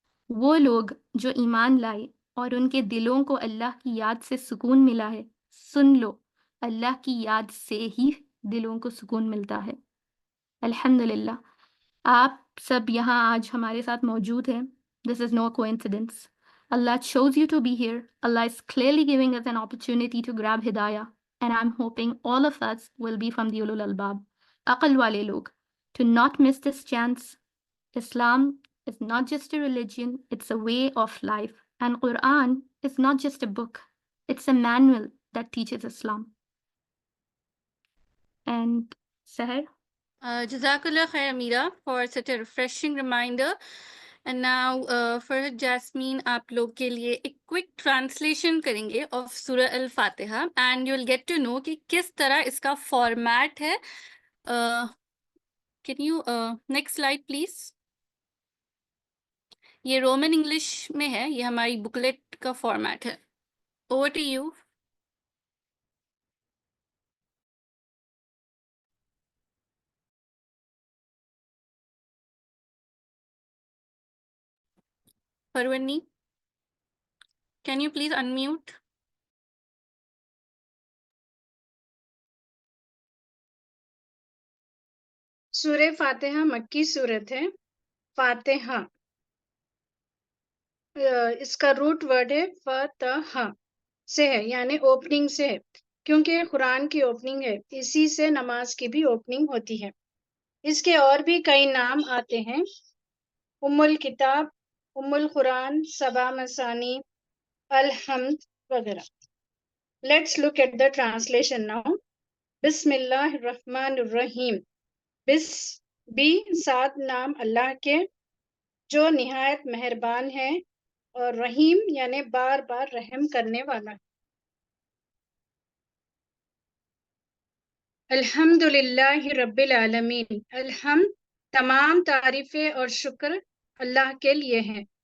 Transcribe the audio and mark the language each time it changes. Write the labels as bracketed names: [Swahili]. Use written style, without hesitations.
[Urdu] وہ لوگ جو ایمان لائے اور ان کے دلوں کو اللہ کی یاد سے سکون ملا ہے، سن لو اللہ کی یاد سے ہی دلوں کو سکون ملتا ہے. الحمدللہ آپ سب یہاں آج ہمارے ساتھ موجود ہیں. [English] This is no coincidence. Allah chose you to be here. Allah is clearly giving us an opportunity to grab hidayah. And I'm hoping all of us will be from the ulul albab, aqal wale log, to not miss this chance. Islam is not just a religion, it's a way of life. And Quran is not just a book, it's a manual that teaches Islam. And Sahar? Jazakallah khair, Amira, for such a refreshing reminder. And now [Urdu] Farhad Jasmine آپ لوگ کے لیے ایک [English] quick translation [Urdu] کریں گے of Surah Al-Fatiha [English] and you'll get to know [Urdu] کہ کس طرح اس کا format ہے. [English] Can you next slide please? [Urdu] یہ رومن انگلش میں ہے, یہ ہماری بکلیٹ کا فارمیٹ ہے. [English] Over to you. Parvani, can you please unmute? [Urdu] سورہ فاتحہ مکی صورت ہے. فاتحہ اس کا روٹ ورڈ ہے فتح سے ہے, یعنی اوپننگ سے ہے, کیونکہ قرآن کی اوپننگ ہے, اسی سے نماز کی بھی اوپننگ ہوتی ہے. اس کے اور بھی کئی نام آتے ہیں, ام الکتاب, ام القرآن, سبا مثانی, الحمد وغیرہ. [English] Let's look at the translation now. [Arabic] بسم اللہ الرحمن الرحیم. [Urdu] بس بھی 7 نام اللہ کے جو نہایت مہربان ہے, اور رحیم یعنی بار بار رحم کرنے والا. [Arabic] الحمد للہ رب العالمین. [Urdu] الحمد تمام تعریفیں اور شکر اللہ کے لیے ہیں.